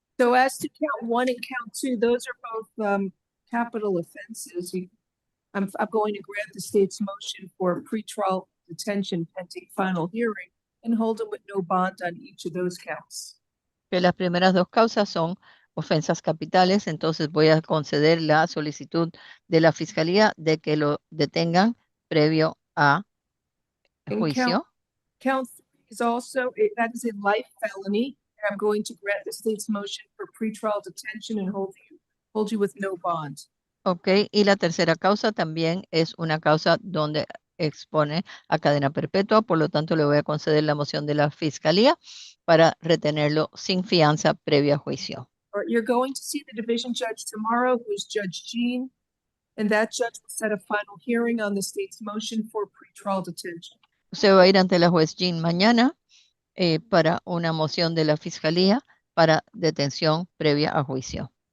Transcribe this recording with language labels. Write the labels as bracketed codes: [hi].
[en] So as to count 1 and count 2, those are both capital offenses. I'm going to grant the state's motion for pretrial detention pending final hearing and hold him with no bond on each of those counts. [es] Que las primeras dos causas son ofensas capitales, entonces voy a conceder la solicitud de la fiscalía de que lo detengan previo a [en] And [es] juicio. [en] Count 3 is also, that is a life felony. And I'm going to grant the state's motion for pretrial detention and hold you with no bond. [es] Ok, y la tercera causa también es una causa donde expone a cadena perpetua, por lo tanto le voy a conceder la moción de la fiscalía para retenerlo sin fianza previa a juicio. [en] Or you're going to see the division judge tomorrow, who is Judge Jean, and that judge will set a final hearing on the state's motion for pretrial detention. [es] Usted va a ir ante la juez Jean mañana para una moción de la fiscalía para detención previa a juicio.